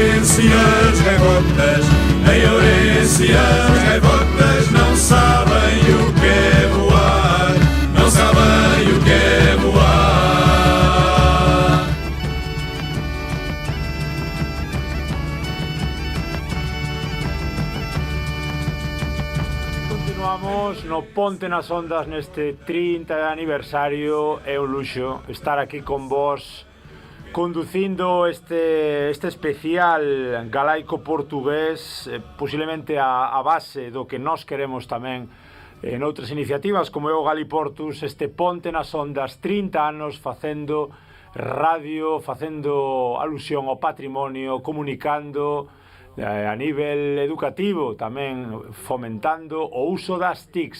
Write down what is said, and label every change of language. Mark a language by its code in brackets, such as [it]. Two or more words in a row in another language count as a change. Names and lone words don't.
[pt] Ourense as gaivotas, em Ourense as gaivotas não sabem o que é voar, não sabem o que é voar. [gl] Continuamos no Ponte nas Ondas neste 30 de aniversario. É un luxo estar aquí con vos conducindo este especial galaico-portugués, posiblemente a base do que nós queremos tamén en outras iniciativas como é o Galiportus, este Ponte nas Ondas, 30 anos facendo radio, facendo alusión ao patrimonio, comunicando a nivel educativo, tamén fomentando o uso das TICs.